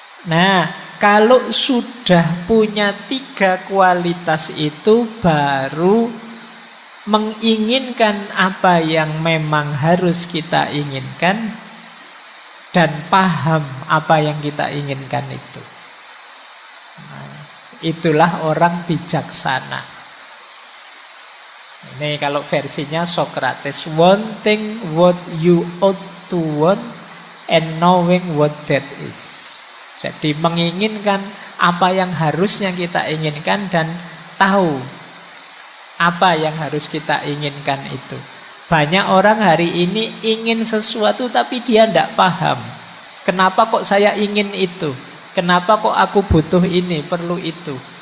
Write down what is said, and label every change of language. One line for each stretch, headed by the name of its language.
Indonesian: Nah, kalau sudah punya 3 kualitas itu, baru menginginkan apa yang memang harus kita inginkan dan paham apa yang kita inginkan itu. Nah, itulah orang bijaksana. Ini kalau versinya
English: Socrates, wanting what you ought to want and knowing what that is.
Indonesian: Jadi menginginkan apa yang harusnya kita inginkan dan tahu apa yang harus kita inginkan itu. Banyak orang hari ini ingin sesuatu tapi dia tidak paham. Kenapa kok saya ingin itu? Kenapa kok aku butuh ini, perlu itu?